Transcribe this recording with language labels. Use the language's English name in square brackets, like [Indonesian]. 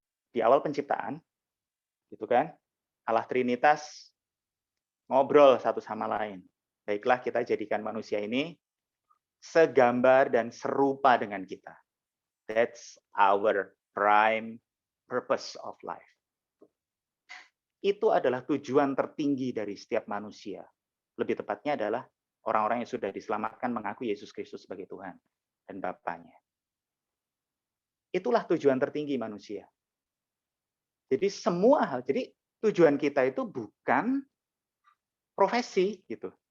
[Indonesian] Di awal penciptaan, gitu kan, Allah Trinitas ngobrol satu sama lain. Baiklah, kita jadikan manusia ini segambar dan serupa dengan kita. [English] That's our prime purpose of life. [Indonesian] Itu adalah tujuan tertinggi dari setiap manusia. Lebih tepatnya adalah orang-orang yang sudah diselamatkan mengaku Yesus Kristus sebagai Tuhan dan Bapaknya. Itulah tujuan tertinggi manusia. Jadi semua hal, jadi tujuan kita itu bukan profesi gitu.